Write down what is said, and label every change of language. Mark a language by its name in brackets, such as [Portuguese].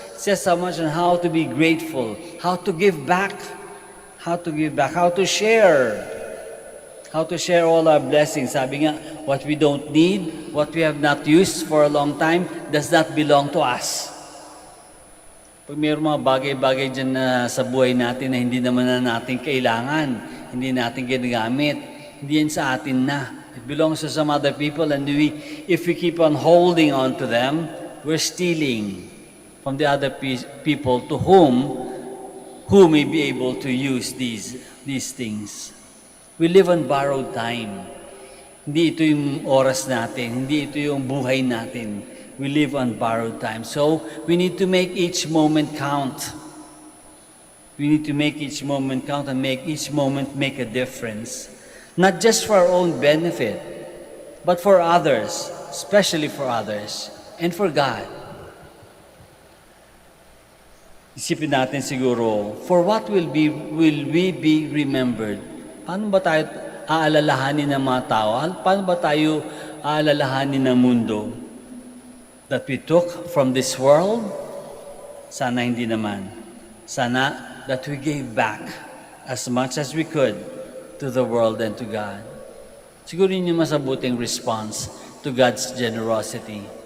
[English] It says so much on how to be grateful, how to give back, how to share all our blessings. [Filipino] Sabi nga, [English] what we don't need, what we have not used for a long time, does not belong to us. [Filipino] Pag mayroong mga bagay-bagay dyan na sa buhay natin na hindi naman na natin kailangan, hindi natin ginagamit, hindi yan sa atin na. [English] It belongs to some other people, and if we keep on holding on to them, we're stealing from the other people to who may be able to use these things. We live on borrowed time. [Filipino] Hindi ito yung oras natin, hindi ito yung buhay natin. [English] We live on borrowed time. So, we need to make each moment count. We need to make each moment count and make each moment make a difference. Not just for our own benefit, but for others, especially for others, and for God. [Filipino] Isipin natin siguro, [English] for what will we be remembered? [Filipino] Paano ba tayo aalalahanin ng mga tao? Paano ba tayo aalalahanin ng mundo? [English] That we took from this world? [Filipino] Sana hindi naman. [English] Sana that we gave back as much as we could to the world and to God. [Filipino] Siguro yun yung masabuting [English] response to God's generosity.